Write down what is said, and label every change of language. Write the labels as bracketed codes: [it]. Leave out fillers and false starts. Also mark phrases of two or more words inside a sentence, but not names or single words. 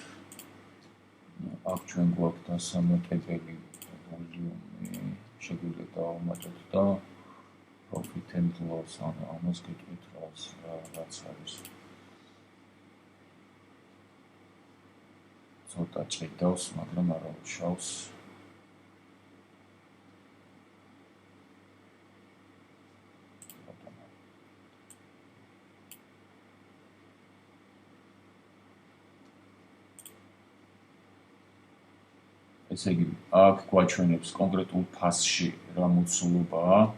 [ka] აქ ჩვენ გვაქვს დასამატებელი ვოლიუმი, შეგვიძლია დავამატოთ და [en] profit and loss [ka] ამას გეტყვით რაც არის. ცოტა ჭიდავს, მაგრამ არა უშავს. ესე იგი, აქ გვაჩვენებს კონკრეტულ ფასში რა მოცულობაა